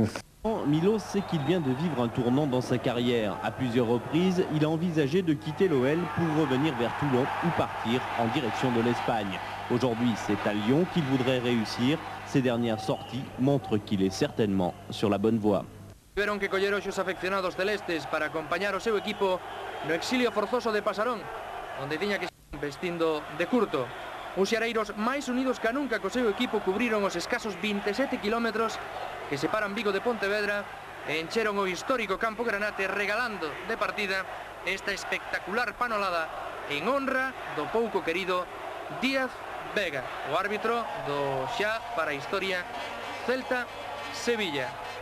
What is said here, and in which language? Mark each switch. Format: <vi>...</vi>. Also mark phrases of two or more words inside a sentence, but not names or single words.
<fr>Milos sait qu'il vient de vivre un tournant dans sa carrière. À plusieurs reprises, il a envisagé de quitter l'OL pour revenir vers Toulon ou partir en direction de l'Espagne. Aujourd'hui, c'est à Lyon qu'il voudrait réussir. Ses dernières sorties montrent qu'il est certainement sur la bonne voie.</fr> <gl>Tiveron que coller os afeccionados celestes para acompañar o seu equipo no exilio forzoso de Pasarón, onde tiña que estar vestindo de curto. Os xareiros máis unidos que nunca co seu equipo cubriron os escasos 27 kilómetros que separan Vigo de Pontevedra e encheron o histórico campo Granate regalando de partida esta espectacular panolada en honra do pouco querido Díaz Vega, o árbitro do xa para a historia Celta-Sevilla.</gl>